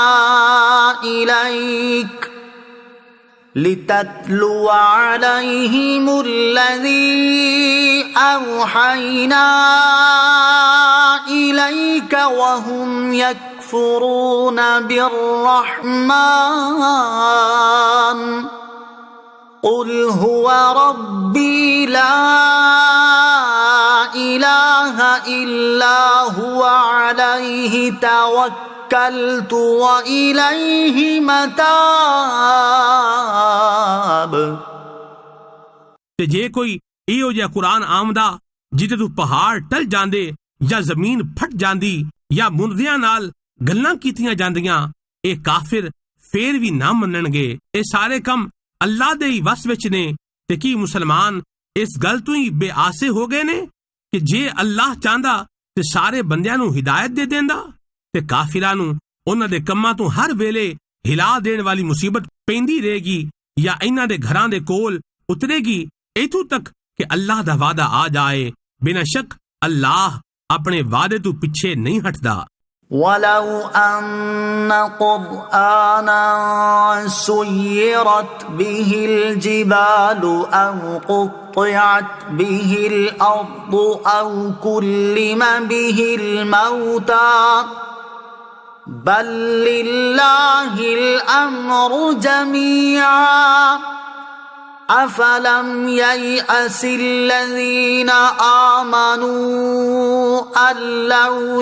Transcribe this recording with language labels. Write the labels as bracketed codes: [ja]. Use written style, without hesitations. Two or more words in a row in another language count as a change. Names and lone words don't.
[ar] إليك أوحينا إليك وهم يكفرون بالرحمن قل هو ربي لا إله إلا هو عليه توكلت وإليه متاب۔ [pa] ਤੇ ਜੇ ਕੋਈ ਇਹੋ ਜਿਹਾ ਕੁਰਾਨ ਆਮਦਾ ਜਿਹਦੇ ਤੋਂ ਪਹਾੜ ਟਲ ਜਾਂਦੇ ਜਾਂ ਜ਼ਮੀਨ ਫਟ ਜਾਂਦੀ ਜਾਂ ਮੁਰਦਿਆਂ ਨਾਲ ਗੱਲਾਂ ਕੀਤੀਆਂ ਜਾਂਦੀਆਂ, ਇਹ ਕਾਫਿਰ ਫੇਰ ਵੀ ਨਾ ਮੰਨਣਗੇ। ਇਹ ਸਾਰੇ ਕੰਮ ਅੱਲਾ ਦੇ ਹੀ ਵਸ ਵਿੱਚ ਨੇ। ਤੇ ਕੀ ਮੁਸਲਮਾਨ ਇਸ ਗੱਲ ਤੋਂ ਹੀ ਬੇਆਸੇ ਹੋ ਗਏ ਨੇ ਕਿ ਜੇ ਅੱਲਾਹ ਚਾਹੁੰਦਾ ਤੇ ਸਾਰੇ ਬੰਦਿਆਂ ਨੂੰ ਹਿਦਾਇਤ ਦੇ ਦਿੰਦਾ, ਤੇ ਕਾਫਿਰਾਂ ਨੂੰ ਉਹਨਾਂ ਦੇ ਕੰਮਾਂ ਤੋਂ ਹਰ ਵੇਲੇ ਹਿਲਾ ਦੇਣ ਵਾਲੀ ਮੁਸੀਬਤ ਪੈਂਦੀ ਰਹੇਗੀ ਜਾਂ ਇਹਨਾਂ ਦੇ ਘਰਾਂ ਦੇ ਕੋਲ ਉਤਰੇਗੀ, ਇੱਥੋਂ ਤੱਕ ਕਿ ਅੱਲਾਹ ਦਾ ਵਾਅਦਾ ਆ ਜਾਏ। ਬਿਨਾਂ ਸ਼ੱਕ ਅੱਲਾਹ ਆਪਣੇ ਵਾਅਦੇ ਤੋਂ ਪਿੱਛੇ ਨਹੀਂ ਹਟਦਾ। [ar] وَلَوْ أَنَّ قُرْآنًا سُيِّرَتْ بِهِ الْجِبَالُ أَوْ قُطِّعَتْ بِهِ الْأَرْضُ أَوْ كُلِّمَ بِهِ الْمَوْتَى بَل لِّلَّهِ الْأَمْرُ جَمِيعًا أَفَلَمْ يَيْأَسِ الَّذِينَ آمَنُوا أَن لَّوْ